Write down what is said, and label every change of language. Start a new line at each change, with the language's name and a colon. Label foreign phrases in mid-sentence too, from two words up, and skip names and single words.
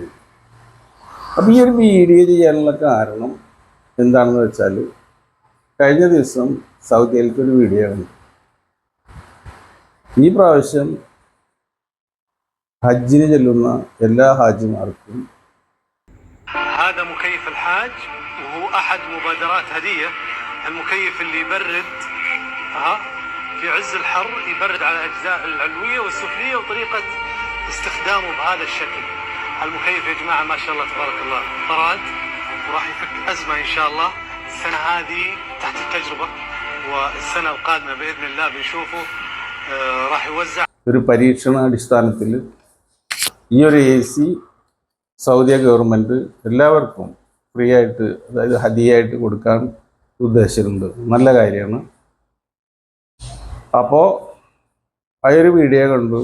Malayalam: അപ്പോൾ ഈ ഒരു വീഡിയോ ചെയ്യാനുള്ള കാരണം എന്താണെന്ന് വെച്ചാൽ, കഴിഞ്ഞ ദിവസം സൗദിയിലേക്ക് ഒരു വീഡിയോ ഉണ്ട്. ഈ പ്രാവശ്യം ഹജ്ജിന് ചെല്ലുന്ന എല്ലാ ഹാജിമാർക്കും
Arabic: هذا مكيف الحاج وهو احد مبادرات هديه. المكيف اللي يبرد في عز الحر، يبرد على الاجزاء العلويه والسفليه، وطريقه استخدامه بهذا الشكل. المكيف يا جماعه ما شاء الله تبارك الله براد، وراح يفك ازمه ان شاء الله. السنه هذه تحت التجربه، والسنه القادمه باذن الله بنشوفه راح يوزع.
Malayalam: ഒരു പരീക്ഷണാടിസ്ഥാനത്തിൽ ഈ ഒരു എ സി സൗദി ഗവൺമെൻറ് എല്ലാവർക്കും ഫ്രീ ആയിട്ട്, അതായത് ഹദിയായിട്ട് കൊടുക്കാൻ ഉദ്ദേശിച്ചിട്ടുണ്ട്. നല്ല കാര്യമാണ്. അപ്പോൾ ആ ഒരു വീഡിയോ കണ്ടു.